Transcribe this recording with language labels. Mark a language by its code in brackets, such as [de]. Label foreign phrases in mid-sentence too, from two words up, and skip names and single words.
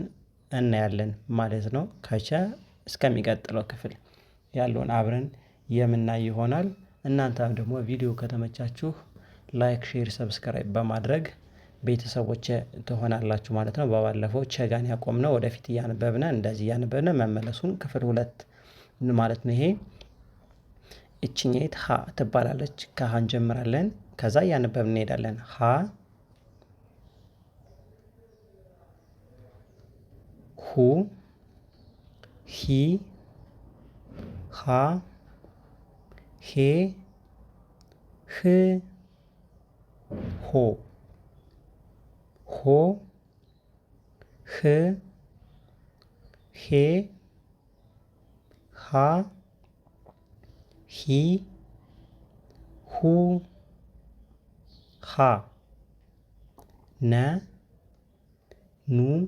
[am] እናያለን ማለት ነው። ከቸ እስከሚቀጥለው ክፍል ያለውን አብረን የምናይ ይሆናል። እናንተም ደግሞ ቪዲዮ ከተመቻችሁ [en] like, share, subscribe [am] በማድረግ ቤተሰቦች ትሆናላችሁ ማለት ነው። በባለፈው ቸጋን ያቆምነው ወደፊት እያነበብን እንደዚህ እያነበብን መመለሱን ክፍል 2 ማለት ነው። ይሄ እችኛይት ሀ ትባላለች። ከሀ እንጀምራለን። ከዛ እያነበብን እንሄዳለን። ሀ ሁ ሂ ሃ ሄ ህ ሆ ሆ ህ ሄ ሃ ሂ ሁ ሃ ነ ኑ